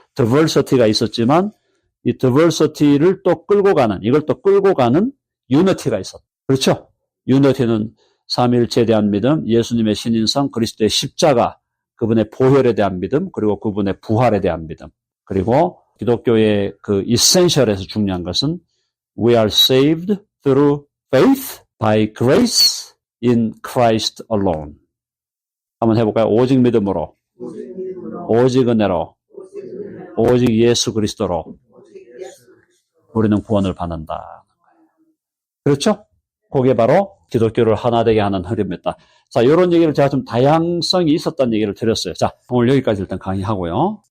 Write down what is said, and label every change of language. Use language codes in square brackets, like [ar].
[ko] diversity가 있었지만 이 diversity를 또 끌고 가는 유니티가 있었다. 그렇죠? 유니티는 삼위일체에 대한 믿음, 예수님의 신인성, 그리스도의 십자가, 그분의 보혈에 대한 믿음, 그리고 그분의 부활에 대한 믿음. 그리고 기독교의 그 essential에서 중요한 것은 [en] we are saved through faith by grace in Christ alone. [ko] 한번 해볼까요? 오직 믿음으로, 오직 은혜로, 오직 예수 그리스도로 우리는 구원을 받는다. 그렇죠? 그게 바로 기독교를 하나 되게 하는 흐름이었다. 자, 이런 얘기를 제가 좀 다양성이 있었다는 얘기를 드렸어요. 자, 오늘 여기까지 일단 강의하고요.